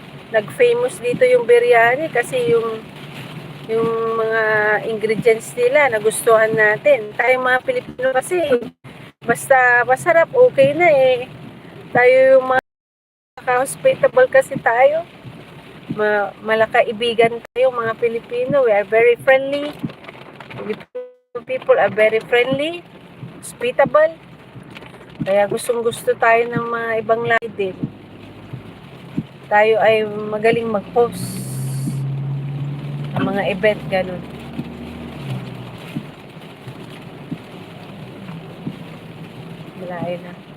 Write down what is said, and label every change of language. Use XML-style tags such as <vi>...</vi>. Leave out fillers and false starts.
<tl>Nag-famous dito yung biryani kasi yung mga ingredients nila nagustuhan natin. Tayo mga Pilipino kasi, basta masarap, okay na Tayo yung mga hospitable kasi tayo. Malakaibigan tayo mga Pilipino.</tl> <en>We are very friendly. People are very friendly, hospitable.</en> <tl>Kaya gustong-gusto tayo ng mga ibang lahi din. Tayo ay magaling mag-host ng mga event, ganun. Malayo na.</tl>